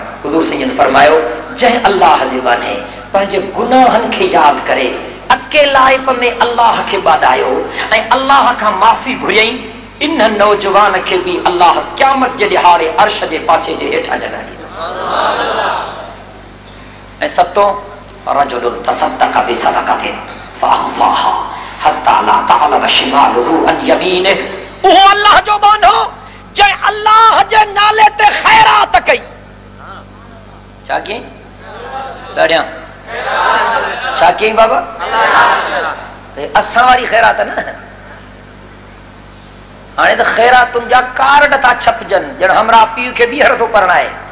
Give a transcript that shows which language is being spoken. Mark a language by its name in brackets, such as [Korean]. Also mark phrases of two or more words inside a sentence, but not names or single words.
[Sindhi] हुज़ूर सैयद फरमायो जंहिं अल्लाह जे बाने पंहिंजे गुनाहनि खे यादि करे अकेलाइप में अल्लाह खे ॿाॾायो ऐं अल्लाह खां माफ़ी घुरियईं इन नौजवान खे बि अल्लाह क़यामत जे ॾिहाड़े अर्श जे पाछे जे हेठां जगह ॾींदो। ऐं सतों [Arabic] رجل تصدق بصدقة فأخفاها حتى لا تعلم شماله عن يمينه. [Sindhi] उहो अल्लाह जो बानो जंहिं अल्लाह जे नाले ते ख़ैरात कई। छा कयईं ॾाढियां छा कयईं बाबा? असां वारी ख़ैरात न। हाणे त ख़ैरातुनि जा कार्ड था छपजनि ॼण हमरा पीउ खे ॿीहर थो परणाए।